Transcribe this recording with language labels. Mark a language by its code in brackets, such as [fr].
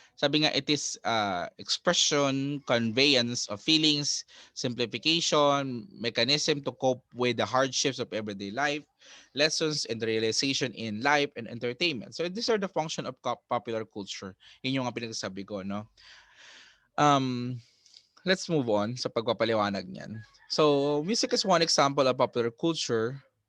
[tl] Sabi nga, [en] it is expression, conveyance of feelings, simplification, mechanism to cope with the hardships of everyday life, lessons and realization in life and entertainment. So these are the function of popular culture. [tl] Yun yung nga pinagsasabi ko, no? [en] Um, let's move on [tl] sa pagpapaliwanag niyan. [en] So, music is one example of popular culture.